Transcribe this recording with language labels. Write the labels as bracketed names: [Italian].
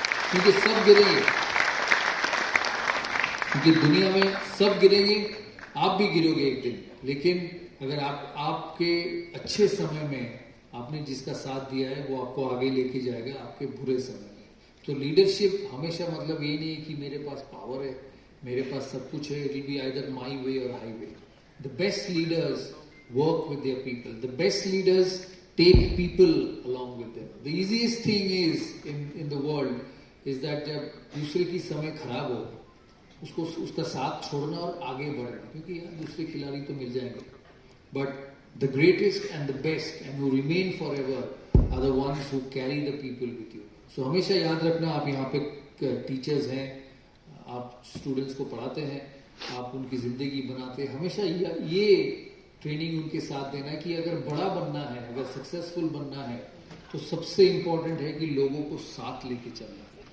[Hindi] क्योंकि सब गिरेंगे, क्योंकि दुनिया में सब गिरेंगे, आप भी गिरोगे एक दिन। लेकिन अगर आपके अच्छे समय में आपने जिसका साथ दिया है, वो आपको आगे लेके जाएगा आपके बुरे समय में। तो लीडरशिप हमेशा मतलब ये नहीं है कि मेरे पास पावर है, मेरे पास सब कुछ है, [English] It will be either my way or highway. The best leaders work with their people. The best leaders take people along with them. The easiest thing is in the world is that [Hindi] जब दूसरे की समय खराब हो, उसको उसका साथ छोड़ना और आगे बढ़ना, क्योंकि यार दूसरे खिलाड़ी तो मिल जाएंगे। [English] But the greatest and the best and who remain forever are the ones who carry the people with you. [Hindi] So हमेशा याद रखना, आप यहाँ पे टीचर्स हैं, आप स्टूडेंट्स को पढ़ाते हैं, आप उनकी जिंदगी बनाते हैं, हमेशा ये ट्रेनिंग उनके साथ देना है कि अगर बड़ा बनना है, अगर सक्सेसफुल बनना है, तो सबसे इंपॉर्टेंट है कि लोगों को साथ लेके चलना।